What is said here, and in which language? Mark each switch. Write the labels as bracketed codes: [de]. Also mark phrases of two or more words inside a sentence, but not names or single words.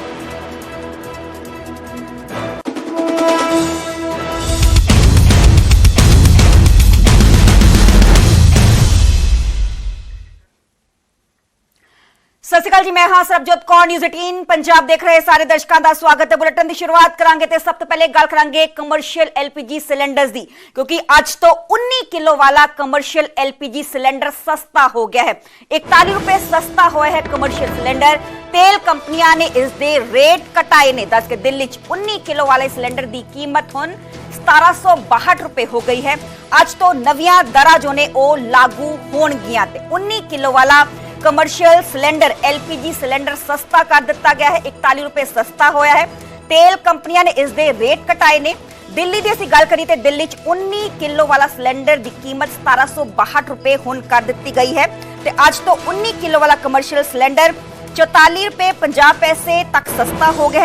[pa] ਸਤਿ ਸ਼੍ਰੀ ਅਕਾਲ ਜੀ, ਮੈਂ ਹਾਂ ਸਰਬਜੋਤ ਕੌਰ। ਨਿਊਜ਼ 18 ਪੰਜਾਬ ਦੇਖ ਰਹੇ ਸਾਰੇ ਦਰਸ਼ਕਾਂ ਦਾ ਸਵਾਗਤ ਹੈ। ਬੁਲੇਟਿਨ ਦੀ ਸ਼ੁਰੂਆਤ ਕਰਾਂਗੇ ਤੇ ਸਭ ਤੋਂ ਪਹਿਲੇ ਗੱਲ ਕਰਾਂਗੇ [en] commercial LPG cylinders [pa] ਦੀ, ਕਿਉਂਕਿ ਅੱਜ ਤੋਂ 19 ਕਿਲੋ ਵਾਲਾ [en] commercial LPG cylinder [pa] ਸਸਤਾ ਹੋ ਗਿਆ ਹੈ। 41 ਰੁਪਏ ਸਸਤਾ ਹੋਇਆ ਹੈ [en] commercial cylinder. [pa] ਤੇਲ ਕੰਪਨੀਆਂ ਨੇ ਇਸ ਦੇ ਰੇਟ ਘਟਾਏ ਨੇ। ਦੱਸ ਕੇ ਦਿੱਲੀ 19 ਕਿੱਲੋ ਵਾਲੇ ਸਿਲੰਡਰ ਕੀ ਕੀਮਤ ਹੁਣ 1762 ਰੁਪਏ ਹੋ ਗਈ ਹੈ। ਅੱਜ ਤੋਂ ਨਵੀਆਂ ਦਰਾਂ ਜੋ ਨੇ ਉਹ ਲਾਗੂ ਹੋਣਗੀਆਂ ਤੇ 19 ਕਿੱਲੋ ਵਾਲਾ [en] commercial cylinder LPG cylinder [pa] ਸਸਤਾ ਕਰ ਦਿੱਤਾ ਗਿਆ ਹੈ। 41 ਰੁਪਏ ਸਸਤਾ ਹੋਇਆ ਹੈ। ਤੇਲ ਕੰਪਨੀਆਂ ਨੇ ਇਸ ਦੇ ਰੇਟ ਘਟਾਏ ਨੇ। ਦਿੱਲੀ ਕੀ ਅਸੀਂ ਗੱਲ ਕਰੀਏ ਤੋ ਦਿੱਲੀ 19 ਕਿੱਲੋ ਵਾਲਾ ਸਿਲੰਡਰ ਕੀ ਕੀਮਤ 1762 ਰੁਪਏ ਹੁਣ ਕਰ ਦਿੱਤੀ ਗਈ ਹੈ। ਤੇ ਅੱਜ ਤੋਂ 19 ਕਿੱਲੋ ਵਾਲਾ [en] commercial cylinder [pa] 44 ਰੁਪਏ 50 ਪੈਸੇ ਤੱਕ ਸਸਤਾ ਹੋ ਗਿਆ ਹੈ।